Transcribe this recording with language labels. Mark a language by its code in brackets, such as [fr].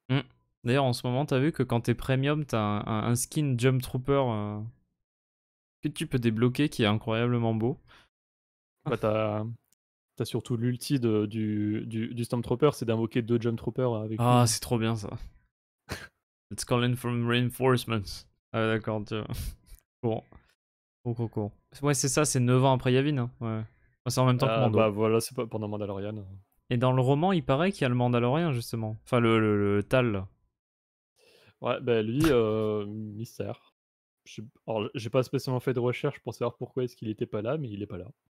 [fr] Hum. D'ailleurs, en ce moment, t'as vu que quand t'es premium, t'as un skin Jump Trooper que tu peux débloquer qui est incroyablement beau. Bah, tu surtout l'ulti du Stormtrooper, c'est d'invoquer 2 Jump Troopers avec lui. Ah, c'est trop bien ça. [en] It's calling from reinforcements. [fr] Ah, ouais, d'accord, tu vois. Bon, cool. Ouais, c'est ça, c'est 9 ans après Yavin, hein. Ouais. Ouais, c'est en même temps que Mando. Bah, voilà, c'est pas pendant Mandalorian. Et dans le roman, il paraît qu'il y a le Mandalorien, justement. Enfin, le Tal, là. Ouais, bah lui, mystère. Alors, j'ai pas spécialement fait de recherche pour savoir pourquoi est-ce qu'il était pas là, mais il est pas là.